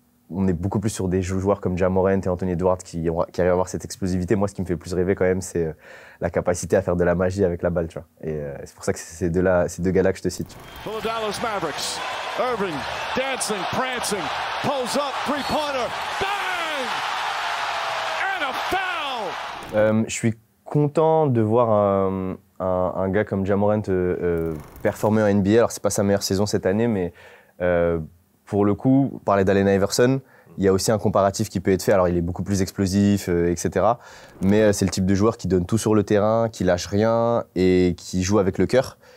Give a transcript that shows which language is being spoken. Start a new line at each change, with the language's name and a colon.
French: on est beaucoup plus sur des joueurs comme Ja Morant et Anthony Edwards qui arrivent à avoir cette explosivité. Moi, ce qui me fait plus rêver quand même, c'est la capacité à faire de la magie avec la balle, tu vois. Et c'est pour ça que c'est ces deux gars-là que je te cite.
English: For the Dallas Mavericks, Irving, dancing, prancing, pulls up, three-pointer, bang! And a foul!
French: Je suis content de voir un gars comme Ja Morant performer en NBA. Alors, c'est pas sa meilleure saison cette année, mais pour le coup, parler d'Allen Iverson, il y a aussi un comparatif qui peut être fait. Alors, il est beaucoup plus explosif, etc. Mais c'est le type de joueur qui donne tout sur le terrain, qui lâche rien et qui joue avec le cœur.